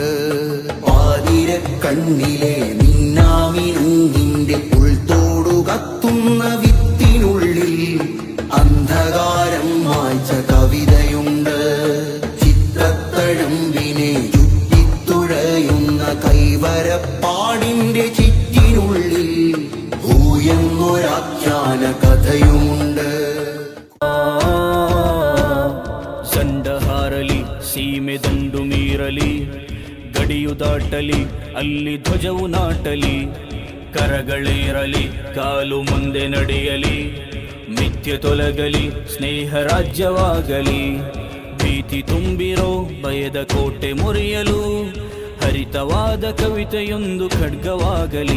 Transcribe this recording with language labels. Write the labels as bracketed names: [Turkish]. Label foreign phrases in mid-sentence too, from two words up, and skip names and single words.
[Malayalam] പാതിര കണ്ണിലെ മിന്നാമിനുങ്ങിന്റെ ഉൾത്തോടു കത്തുന്ന വിത്തിനുള്ളിൽ അന്ധകാരം മായ്ച്ച കവിതയുണ്ട്. ചിത്രത്തഴമ്പിനെ ചുറ്റിത്തുഴയുന്ന കൈവരപ്പാടിന്റെ ചിറ്റിനുള്ളിൽ ഹൂയെന്നൊരാഖ്യാന കഥയുമുണ്ട്. [Kannada] ಸಂಡಹಾರಲಿ ಸೀಮೆ ದಂಡು ಮೀರಲಿ ಗಡಿಯು ದಾಟಲಿ ಅಲ್ಲಿ ಧ್ವಜವು ನಾಟಲಿ ಕರಗಳೇರಲಿ ಕಾಲು ಮುಂದೆ ನಡೆಯಲಿ ಮಿಥ್ಯ ತೊಲಗಲಿ ಸ್ನೇಹ ರಾಜ್ಯವಾಗಲಿ ಭೀತಿ ತುಂಬಿರೋ ಭಯದ ಕೋಟೆ ಮುರಿಯಲು ಹರಿತವಾದ ಕವಿತೆಯೊಂದು ಖಡ್ಗವಾಗಲಿ.